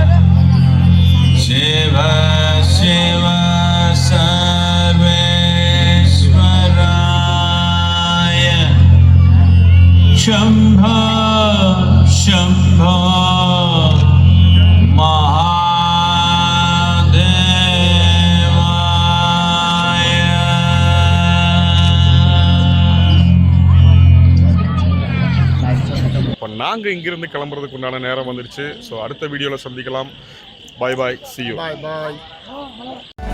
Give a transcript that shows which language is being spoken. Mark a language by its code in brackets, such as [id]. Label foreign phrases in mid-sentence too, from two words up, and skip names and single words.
[sa] शिव शिव सर्वेश्वराय, शम्भो शम्भो महादेवाय. [ta] இப்போ நாங்கள் இங்கிருந்து கிளம்புறதுக்கு உண்டான நேரம் வந்துருச்சு. ஸோ அடுத்த வீடியோவில் சந்திக்கலாம். [en] bye bye, see you. bye bye.